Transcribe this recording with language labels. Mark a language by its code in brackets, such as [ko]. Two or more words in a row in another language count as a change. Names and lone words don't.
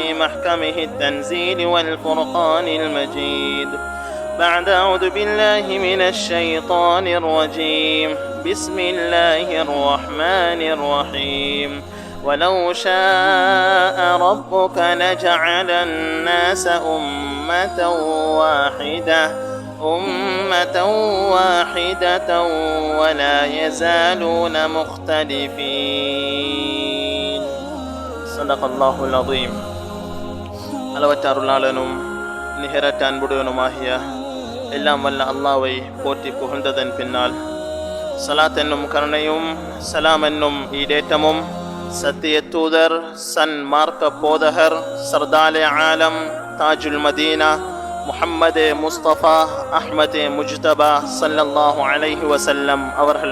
[ar] محكمه التنزيل والفرقان المجيد بعد أعوذ بالله من الشيطان الرجيم بسم الله الرحمن الرحيم ولو شاء ربك لجعل الناس أمة واحدة ولا يزالون مختلفين. صدق الله العظيم. [ta] அளவற்ற அருளாளனும் நிகரற்ற அன்புடையவனுமாகிய எல்லாம் வல்ல அல்லாஹ்வை போற்றி புகழ்ந்ததன் பின்னால் சலாத் என்னும் கருணையும் சலாம் என்னும் ஈடேற்றமும் சத்திய தூதர் சன்மார்க்க போதகர் சர்தாலே ஆலம் தாஜுல் மதீனா முஹம்மது முஸ்தபா அஹ்மது முஜ்தபா [ar] صلى الله عليه وسلم [ta] அவர்கள்